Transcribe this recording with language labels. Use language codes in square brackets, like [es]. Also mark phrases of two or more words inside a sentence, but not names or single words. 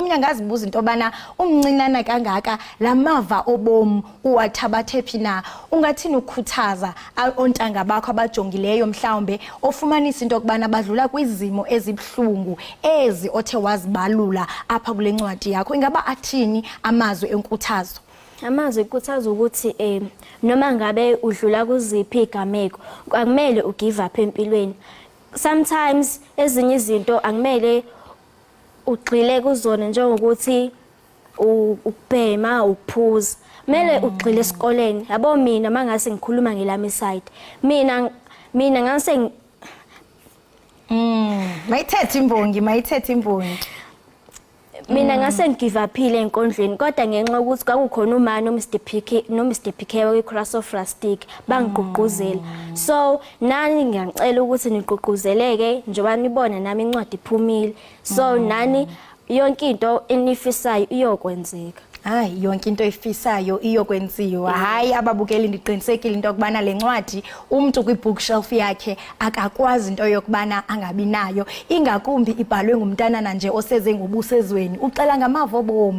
[xh] Omnye angazibuza into yobana umncinana kangaka lamava obomu uwathabathe phi na. Ungathini ukukhuthaza ontanga bakho abajongileyo mhlawumbe ofumanisa into yokubana badlula kwizimo ezibuhlungu ezi othe wazibalula apha kule ncwadi yakho? Ingaba athini amazwi enkuthazo? [zu] Amazwi enkuthazo ukuthi noma ngabe udlula kuziphi igameko akumele [en] ugive up [zu] empilweni. Sometimes ezinye izinto akumele ugxile kuzona njengokuthi ukubhema ukuphuza. Kumele ugxile esikoleni. Yabo mina mangase ngikhuluma ngelami side. Mina ngase [xh] mayithethe imbongi. [zu] Mina ngase ngigive uphile enkondlweni kodwa ngenxa yokuthi kwakukhona umani noMr PK we-Cross of Rustic bangigqugquzela. So nani ngiyacela ukuthi nigqugquzeleke njengoba nibona nami incwadi iphumile. So nani yonke into enifisayo iyokwenzeka. Hayi yonke into efisayo iyokwenziwa. [xh] Hayi ababukeli ndiqinisekile into yokubana le ncwadi umuntu kwi-bookshelf yakhe akakwazi into yokubana angabi nayo. Ingakumbi ibhalwe ngumntanana nje oseze ngobusezweni ucela ngamava obomu.